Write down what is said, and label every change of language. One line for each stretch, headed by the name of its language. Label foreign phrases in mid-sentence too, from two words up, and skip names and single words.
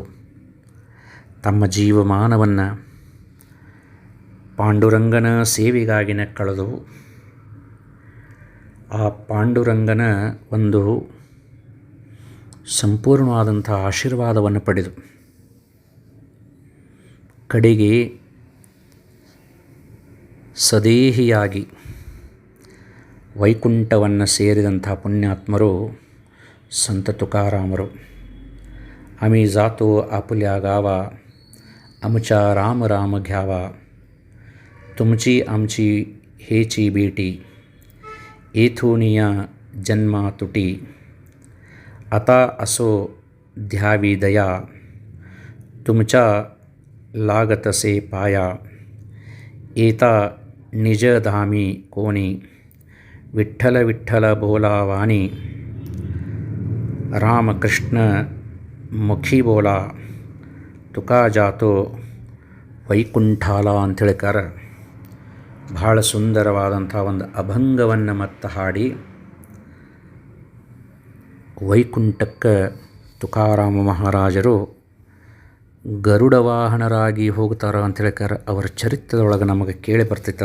Kannada: ತಮ್ಮ ಜೀವಮಾನವನ್ನು ಪಾಂಡುರಂಗನ ಸೇವೆಗಾಗಿನ ಕಳೆದು ಆ ಪಾಂಡುರಂಗನ ಒಂದು ಸಂಪೂರ್ಣವಾದಂಥ ಆಶೀರ್ವಾದವನ್ನು ಪಡೆದು ಕಡೆಗೆ ಸದೇಹಿಯಾಗಿ ವೈಕುಂಠವನ್ನು ಸೇರಿದಂಥ ಪುಣ್ಯಾತ್ಮರು ಸಂತ ತುಕಾರಾಮರು.
Marathi: आम्ही जातो आपल्या गावा आमच्या राम राम घ्यावा, तुमची आमची हेची बेटी, येथुनिया जन्मा तुटी, आता असो ध्यावी दया, तुमच्या लागतसे पाया, येता निजधामी कोणी, विठ्ठल विठ्ठल बोलावानी, रामकृष्ण मुखी बोला, तुका जातो वैकुंठाला
Kannada: ಅಂಥೇಳಿಕಾರ ಭಾಳ ಸುಂದರವಾದಂಥ ಒಂದು ಅಭಂಗವನ್ನು ಮತ್ತೆ ಹಾಡಿ ವೈಕುಂಠಕ್ಕೆ ತುಕಾರಾಮ ಮಹಾರಾಜರು ಗರುಡ ವಾಹನರಾಗಿ ಹೋಗ್ತಾರ ಅಂಥೇಳಿಕಾರ ಅವರ ಚರಿತ್ರದೊಳಗೆ ನಮಗೆ ಕೇಳಿ ಬರ್ತಿತ್ತು.